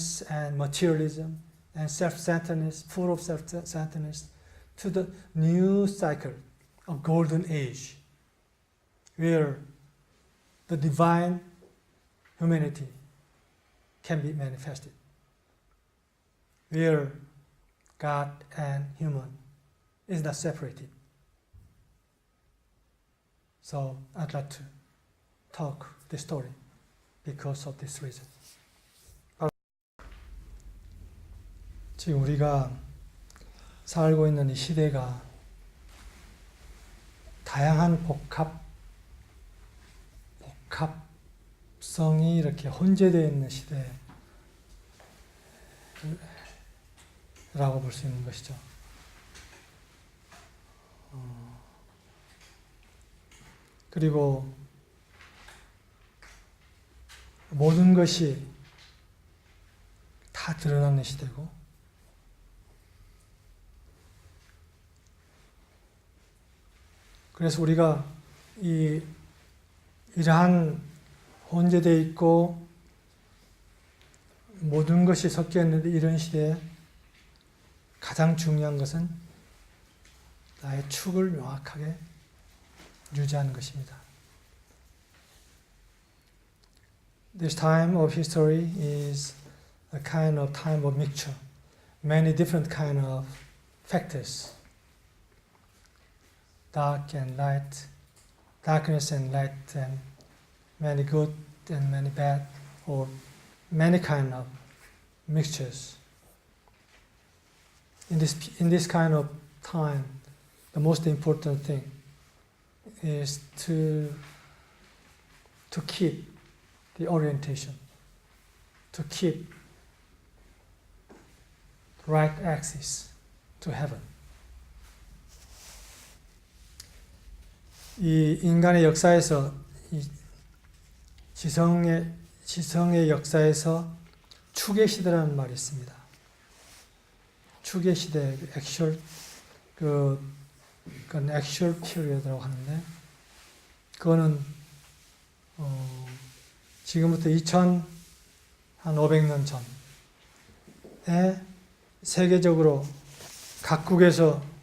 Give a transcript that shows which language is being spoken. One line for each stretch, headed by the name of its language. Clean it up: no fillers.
English: and materialism and self-centeredness, full of self-centeredness, to the new cycle of golden age, where the divine humanity can be manifested, where God and human is not separated. So I'd like to talk this story because of this reason.
Korean: 지금 우리가 살고 있는 이 시대가 다양한 복합성이 이렇게 혼재되어 있는 시대라고 볼 수 있는 것이죠. 그리고 모든 것이 다 드러나는 시대고, 그래서 우리가 이러한 혼재되어 있고 모든 것이 섞여 있는 이런 시대에 가장 중요한 것은 나의 축을 명확하게 유지하는 것입니다.
English: This time of history is a kind of time of mixture, many different kind of factors. Dark and light, darkness and light, and many good and many bad, or many kind of mixtures. In this kind of time, the most important thing is to keep the orientation, to keep the right axis to heaven.
Korean: 이 인간의 역사에서, 이 지성의 역사에서 축의 시대라는 말이 있습니다. 축의 시대, 그건 액츄얼 피리어드라고 하는데, 그거는 지금부터 2500년 전에 세계적으로 각국에서